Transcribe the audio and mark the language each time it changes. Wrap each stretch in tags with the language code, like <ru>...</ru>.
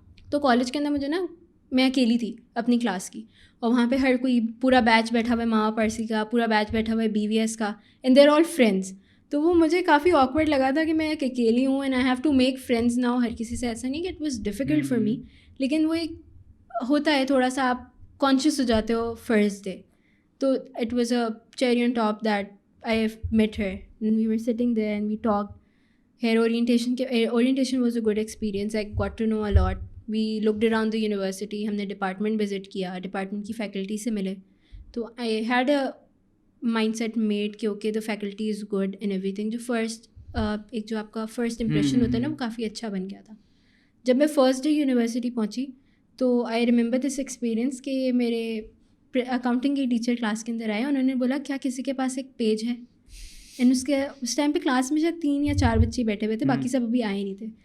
<ur>تو کالج کے اندر مجھے نا, میں اکیلی تھی اپنی کلاس کی, اور وہاں پہ ہر کوئی پورا بیچ بیٹھا ہوا ہے ماما پرسی کا, پورا بیچ بیٹھا ہوا ہے BVS کا,</ur> <en>And there all friends.</en> <ur>تو وہ مجھے کافی آکورڈ لگا تھا کہ میں ایک اکیلی ہوں</ur> <en>And I have to make friends now.</en> <ur>ہر کسی سے ایسا نہیں کہ</ur> <en>it was difficult for me,</en> <ur>لیکن وہ ایک ہوتا ہے تھوڑا سا آپ کانشیس ہو جاتے ہو فرسٹ ڈے.</ur> <en>تو it was a cherry on top that I have met her and we were sitting there and we talked. Her orientation was a good experience. I got to know a lot. We looked around the university.</en> <ur>ہم نے department visit کیا, department کی faculty سے ملے. تو</ur> <en>I had a mindset made کہ okay the faculty is good and everything.</en> <ur>جو first ایک جو آپ کا فرسٹ امپریشن ہوتا ہے نا, وہ کافی اچھا بن گیا تھا. جب میں فرسٹ ڈے یونیورسٹی پہنچی تو</ur> <en>I remember this experience</en> <ur>کہ میرے اکاؤنٹنگ کے ٹیچر کلاس کے اندر آئے, انہوں نے بولا کیا کسی کے پاس ایک پیج ہے, اینڈ اس ٹائم پہ کلاس میں شاید 3 یا 4 بچے بیٹھے ہوئے تھے, باقی سب ابھی آئے نہیں تھے.</ur>